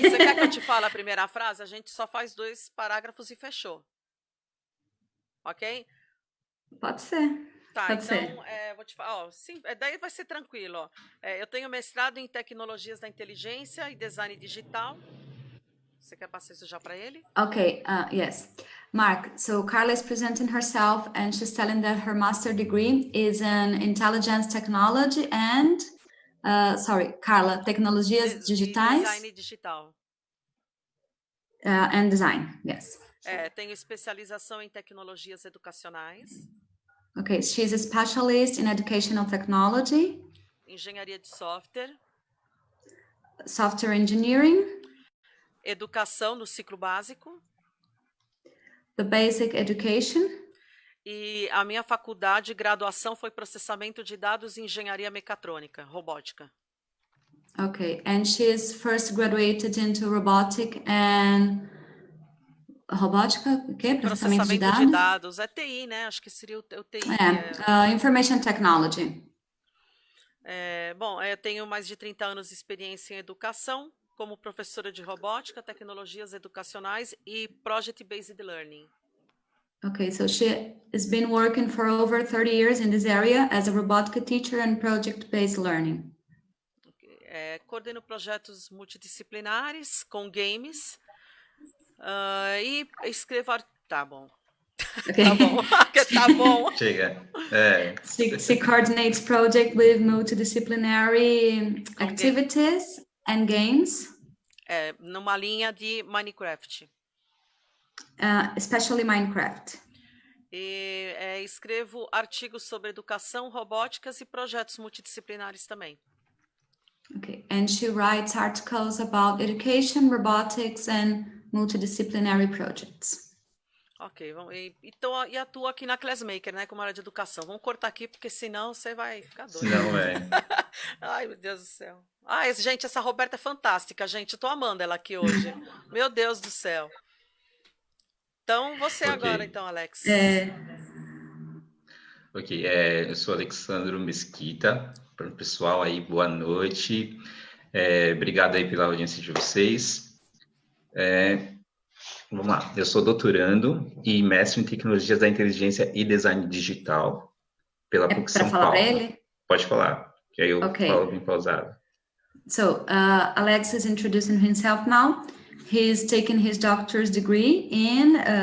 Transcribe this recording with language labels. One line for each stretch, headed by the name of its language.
Portuguese: Você quer que eu te fale a primeira frase? A gente só faz 2 parágrafos e fechou. Ok? Pode ser. Tá, Pode então, ser. vou te falar, sim, daí vai ser tranquilo. Ó. Eu tenho mestrado em tecnologias da inteligência e design digital. Você quer passar isso já para ele?
English: Okay, yes. Mark, so Carla is presenting herself and she's telling that her master degree is in intelligence technology and, Carla,
Portuguese: tecnologias digitais. Design digital.
English: And design, yes.
Portuguese: Tenho especialização em tecnologias educacionais.
English: Okay, she's a specialist in educational technology.
Portuguese: Engenharia de software.
English: Software engineering.
Portuguese: Educação no ciclo básico.
English: The basic education.
Portuguese: E a minha faculdade de graduação foi processamento de dados e engenharia mecatrônica, robótica.
English: Okay, and she is first graduated into robotic and...
Portuguese: Robótica, o quê? Processamento de dados. É TI, né? Acho que seria o TI.
English: Information Technology.
Portuguese: Bom, eu tenho mais de 30 anos de experiência em educação, como professora de robótica, tecnologias educacionais e Project-Based Learning.
English: Okay, so she has been working for over 30 years in this area as a robotic teacher and Project-Based Learning.
Portuguese: Coordeno projetos multidisciplinares com games e escrevo... Tá bom.
English: Okay.
Portuguese: Tá bom. Tá bom. Chega.
English: She coordinates project with multidisciplinary activities and games.
Portuguese: Numa linha de Minecraft.
English: Especially Minecraft.
Portuguese: E escrevo artigos sobre educação, robóticas e projetos multidisciplinares também.
English: Okay, and she writes articles about education, robotics and multidisciplinary projects.
Portuguese: Ok, e atua aqui na Classmaker, né, como área de educação. Vamos cortar aqui, porque senão você vai ficar doido. Senão Ai, meu Deus do céu. Ai, gente, essa Roberta é fantástica, gente. Eu tô amando ela aqui hoje. Meu Deus do céu. Então, você agora, então, Alex. Ok, eu sou Alexandro Mesquita. Para o pessoal aí, boa noite. Obrigado aí pela audiência de vocês. Vamos lá, eu sou doutorando e mestre em tecnologias da inteligência e design digital pela PUC São Paulo. Para ele? Pode falar, que aí eu falo bem pausado.
English: So, Alex is introducing himself now. He's taking his doctor's degree in...